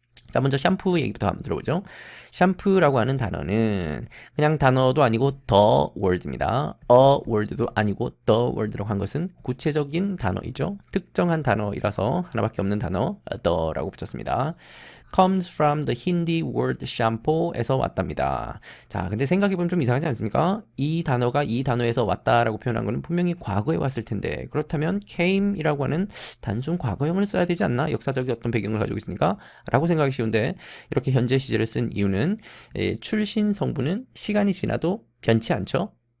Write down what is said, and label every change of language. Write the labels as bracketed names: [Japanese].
[Korean] 자, 먼저 샴푸 얘기부터 한번 들어보죠. 샴푸라고 하는 단어는 그냥 단어도 아니고 the word입니다. a word도 아니고 the word라고 한 것은 구체적인 단어이죠. 특정한 단어이라서 하나밖에 없는 단어 the라고 붙였습니다. [English] comes from the Hindi word shampoo에서 [Korean] 왔답니다. 자, 근데 생각해보면 좀 이상하지 않습니까? 이 단어가 이 단어에서 왔다라고 표현한 거는 분명히 과거에 왔을 텐데, 그렇다면 came이라고 하는 단순 과거형을 써야 되지 않나? 역사적인 어떤 배경을 가지고 있으니까 라고 생각이 쉬운데, 이렇게 현재 시제를 쓴 이유는 출신 성분은 시간이 지나도 변치 않죠.